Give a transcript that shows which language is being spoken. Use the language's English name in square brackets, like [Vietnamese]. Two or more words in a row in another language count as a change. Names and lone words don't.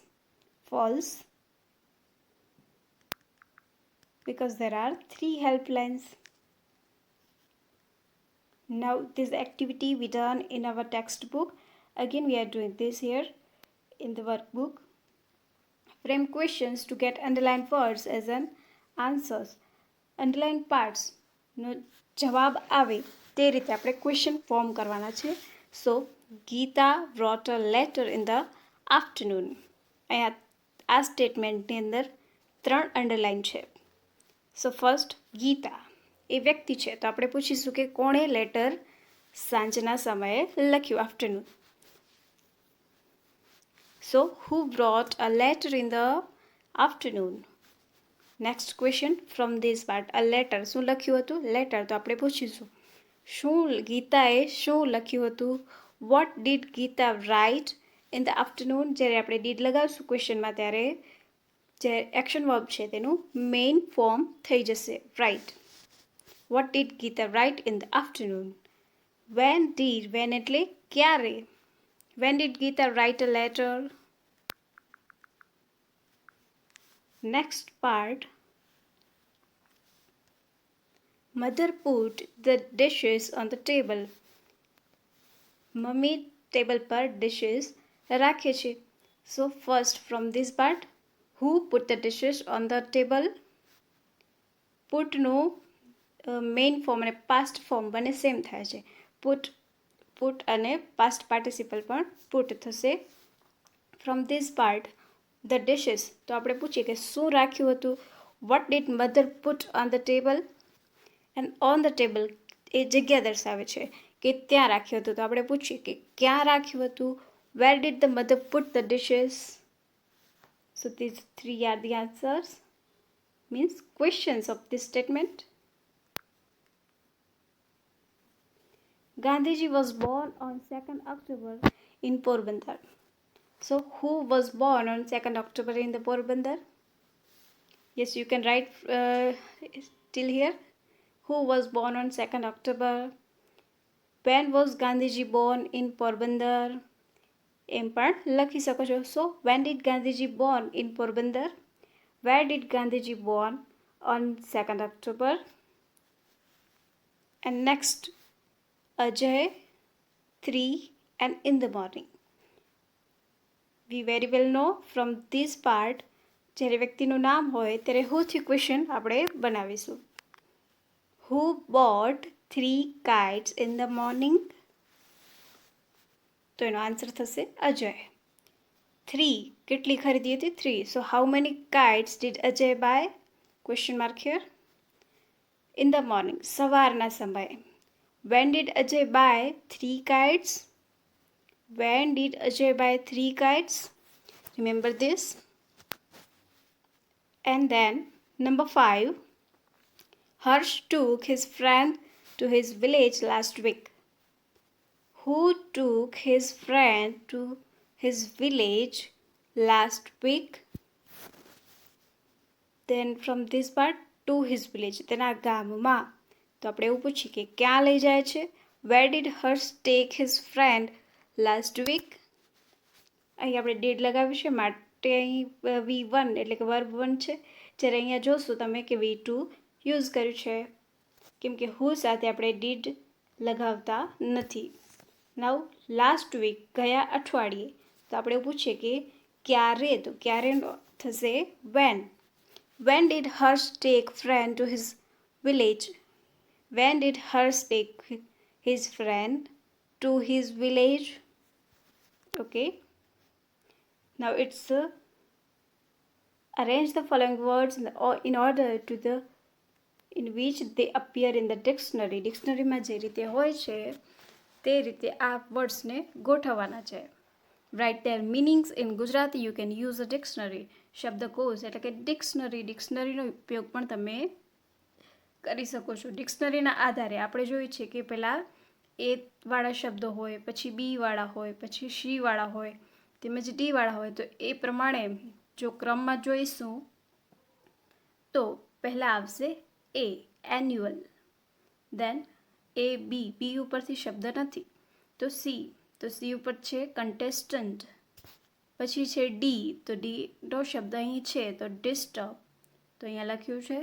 [English] False, because there are 3 helplines. Now this activity we done in our textbook. Again we are doing this here in the workbook. Frame questions to get underlined words as an answers. Underlined parts [Gujarati] નો જવાબ આવે તે રીતે આપણે ક્વેશ્ચન ફોર્મ કરવાના છે. [English] સો ગીતા wrote a letter in the afternoon. [Gujarati] અહીંયા આ સ્ટેટમેન્ટની અંદર 3 અંડરલાઇન છે. [English] So first [Gujarati] ગીતા એ વ્યક્તિ છે તો આપણે પૂછીશું કે કોણે લેટર સાંજના સમયે લખ્યું આફ્ટરનૂન. [English] So, who brought a letter in the afternoon? Next question from this part. A letter. [Gujarati] શું લખ્યું હતું? Letter. તો આપણે પૂછીશું શું ગીતાએ શું લખ્યું હતું? [English] What did Geeta write in the afternoon? [Gujarati] જ્યારે આપણે did લગાવશું ક્વેશ્ચનમાં ત્યારે જે [English] action verb [Gujarati] છે તેનું [English] main form [Gujarati] થઈ જશે. [English] Write. What did Geeta write in the afternoon? When did? When [Gujarati] એટલે ક્યારે? [English] When did Geeta write a letter? Next part. Mother put the dishes on the table. Mummy table [Gujarati] par dishes રાખે છે. [English] So first from this part, who put the dishes on the table? [Gujarati] Put no [English] main form [Gujarati] અને [English] past form [Gujarati] બને સેમ થાય છે. Put અને [English] past participle [Gujarati] પણ put થશે. [English] From this part, the dishes. [Gujarati] તો આપણે પૂછીએ કે શું રાખ્યું હતું? [English] What did mother put on the table? And on the table [Gujarati] એ જગ્યા દર્શાવે છે કે ત્યાં રાખ્યું હતું. તો આપણે પૂછીએ કે ક્યાં રાખ્યું હતું? [English] Where did the mother put the dishes? So these 3 are the answers. Means questions of this statement. Gandhiji was born on 2nd October in Porbandar. So who was born on 2nd October in the Porbandar? Yes, you can write till here. Who was born on 2nd October? When was Gandhiji born in Porbandar? [Gujarati] એમ પણ લખી શકો છો. [English] So when did Gandhiji born in Porbandar? Where did Gandhiji born on 2nd October? And next, Ajay 3 and in the morning. We very well know from this part [Gujarati] જ્યારે વ્યક્તિનું નામ હોય ત્યારે whoથી ક્વેશ્ચન આપણે બનાવીશું. [English] Who bought 3 kites in the morning? [Gujarati] તો એનો આન્સર થશે અજય. 3 કેટલી ખરીદી હતી? 3. [English] So how many kites did Ajay buy? Question mark here. In the morning. [Gujarati] સવારના સમયે. [English] When did Ajay buy 3 kites? When did Ajay buy 3 kites? Remember this. And then number 5. Harsh took his friend to his village last week. Who took his friend to his village last week? Then from this part, to his village. [Gujarati] તેના ગામમાં. તો આપણે એવું પૂછીએ કે ક્યાં લઈ જાય છે? [English] Where did Harsh take his friend last week? [Gujarati] અહીં આપણે did લગાવ્યું છે માટે અહીં V1 એટલે કે verb 1 છે. જ્યારે અહીંયા જોશો તમે કે V2 યુઝ કર્યું છે કેમ કે who સાથે આપણે did લગાવતા નથી. [English] Now last week [Gujarati] ગયા અઠવાડિયે. તો આપણે પૂછીએ કે ક્યારે? તો ક્યારે થશે when. [English] When did Harsh take friend to his village? When did Harsh take his friend to his village. Okay, now it's arrange the following words in order to the in which they appear in the dictionary. [Gujarati] ડિક્શનરીમાં જે રીતે હોય છે તે રીતે આ વર્ડ્સને ગોઠવવાના છે. [English] રાઇટ their meanings in Gujarati. You can use a dictionary. [Gujarati] શબ્દકોશ એટલે કે ડિક્શનરીનો ઉપયોગ પણ તમે કરી શકો છો. ડિક્શનરીના આધારે આપણે જોઈએ છે કે પહેલાં એ વાળા શબ્દો હોય, પછી બી વાળા હોય, પછી સી વાળા હોય, તેમજ ડી વાળા હોય. તો એ પ્રમાણે જો ક્રમમાં જોઈશું તો પહેલાં આવશે એ એન્યુઅલ, દેન એ બી ઉપરથી શબ્દ નથી, તો સી ઉપર છે કન્ટેસ્ટન્ટ, પછી છે ડી, તો ડીનો શબ્દ અહીં છે તો ડિસ્ટર્બ, તો અહીંયા લખ્યું છે.